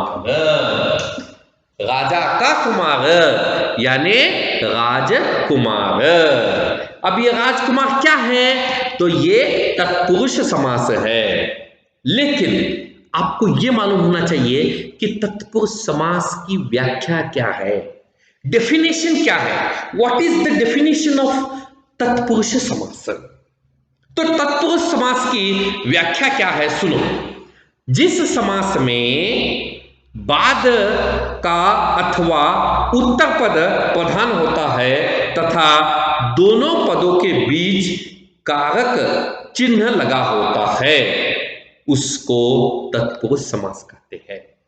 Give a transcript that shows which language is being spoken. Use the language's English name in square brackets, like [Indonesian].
[Hindi] राजा का कुमार यानी राजकुमार। अब ये राजकुमार क्या है? तो ये तत्पुरुष समास है। लेकिन आपको ये मालूम होना चाहिए कि तत्पुरुष समास की व्याख्या क्या है, डेफिनेशन क्या है। [English] What is the definition of तत्पुरुष समास? [Hindi] तो तत्पुरुष समास की व्याख्या क्या है, सुनो। जिस समास में बाद का अथवा उत्तर पद प्रधान होता है तथा दोनों पदों के बीच कारक चिन्ह लगा होता है उसको तत्पुरुष समास कहते हैं।